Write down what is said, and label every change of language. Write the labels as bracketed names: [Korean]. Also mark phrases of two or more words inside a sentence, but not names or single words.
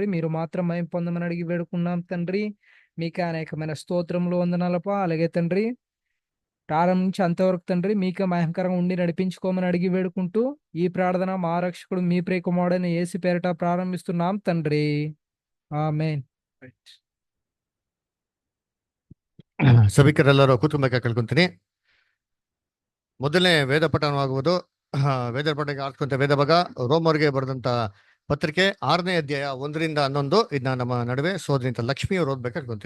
[Telugu] మీరు మాత్రం మహిమ పొందమని అడిగి వేడుకున్నాం తండ్రి. మీకే అనేకమైన స్తోత్రములు వందనాలపా. అలాగే తండ్రి ప్రారంభించి అంతవరకు తండ్రి మీకే మహిమకరంగా ఉండి నడిపించుకోమని అడిగి వేడుకుంటూ ఈ ప్రార్థన మా రక్షకుడు మీ ప్రియకుమారుడైన యేసు పేరిట ప్రారంభిస్తున్నాం తండ్రి. ఆమేన్. [Kannada] ಸಭಿಕರೆಲ್ಲರೂ ಕೂತ್ಕೊಬೇಕಾಗಿ ಕೇಳ್ಕೊಂತೀನಿ. ಮೊದಲನೇ ವೇದ ಪಠಣವಾಗುವುದು ವೇದ ಪಠಣಕ್ಕೆ ಆಡ್ಕೊಂತ ವೇದ ಭಾಗ ರೋಮರ್ಗೆ ಬರೆದಂತ ಪತ್ರಿಕೆ 6ನೇ ಅಧ್ಯಾಯ 1-11. ಇದನ್ನ ನಮ್ಮ ನಡುವೆ ಸೋದರಿಂತ ಲಕ್ಷ್ಮಿ ಅವರು ಓದ್ಬೇಕಾಗಿ ಕೇಳ್ಕೊಂತೀನಿ.